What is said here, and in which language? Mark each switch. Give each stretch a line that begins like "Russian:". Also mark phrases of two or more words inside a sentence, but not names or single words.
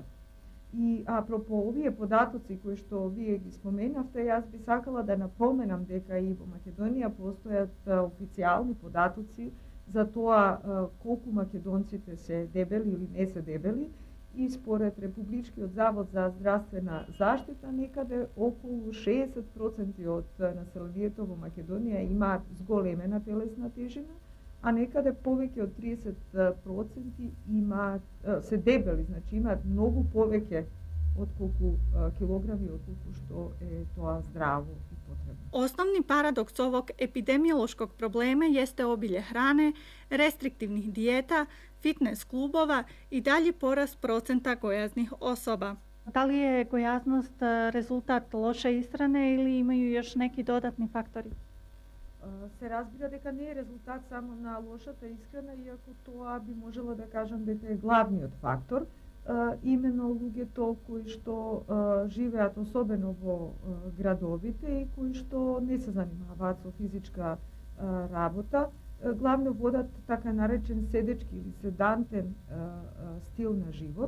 Macedonian: И апропо овие податоци кои што вие ги споменавте, јас би сакала да напоменам дека и во Македонија постојат официјални податоци за тоа колку македонците се дебели или не се дебели, и според Републичкиот завод за здравствена заштита некаде околу 60% од населението во Македонија имаат зголемена телесна тежина, а некаде повеќе од 30% имаат се дебели, значи имаат многу повеќе од колку килограми од колку што е тоа здраво и потребно.
Bosnian: Osnovni paradoks ovog epidemiološkog problema jeste obilje hrane, restriktivnih dijeta, fitness klubova i dalji porast procenta gojaznih osoba. Da li je gojaznost rezultat loše ishrane ili imaju još neki dodatni faktori?
Macedonian: Се разбира дека не е резултат само на лошата исхрана, иако тоа би можела да кажам дека е главниот фактор. Именно луѓето кои што живеат особено во градовите и кои што не се занимаваат со физичка работа, главно водат така наречен седечки или седантен стил на живот.